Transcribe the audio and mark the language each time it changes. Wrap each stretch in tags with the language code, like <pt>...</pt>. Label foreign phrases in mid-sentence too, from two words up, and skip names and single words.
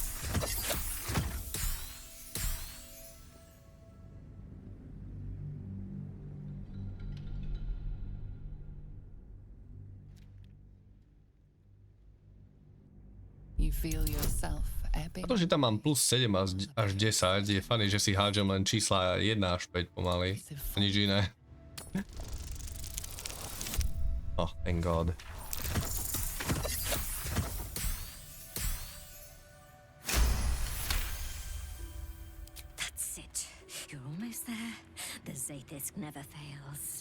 <en>You feel yourself ebbing.</en> <sk>To, že tam mám plus 7 až 10, je funny, že si hádžem len čísla 1 až 5 pomaly. Nič iné.</sk> <en>Oh, thank God. That's it. You're almost there. The Zaithis never fails.</en>